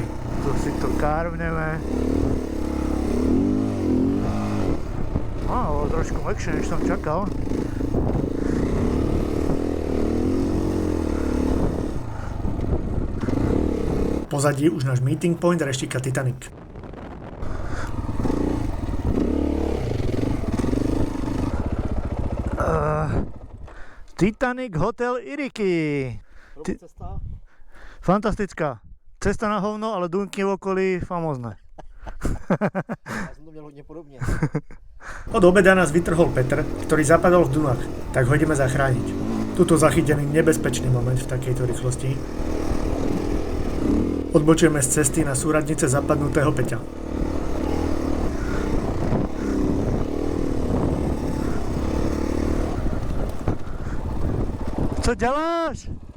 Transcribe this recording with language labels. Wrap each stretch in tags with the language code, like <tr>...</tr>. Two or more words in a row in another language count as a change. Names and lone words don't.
<sk>Tu si to kárvneme. Bolo trošku mäkšie, než som čakal. Pozadí už náš</sk> <en>meeting point</en> <sk>reštika Titanic. Titanic Hotel Iriky. Cesta? Fantastická. Cesta na hovno, ale dunky v okolí famózne.</sk> <cs>Já jsem to měl hodně podobně.</cs> <sk>Od obeda nás vytrhol Petr, ktorý zapadol v Dunách, tak ho ideme zachrániť. Tuto zachytený nebezpečný moment v takejto rýchlosti. Odbočujeme z cesty na súradnice zapadnutého Peťa.</sk> <cs>Co děláš?</cs>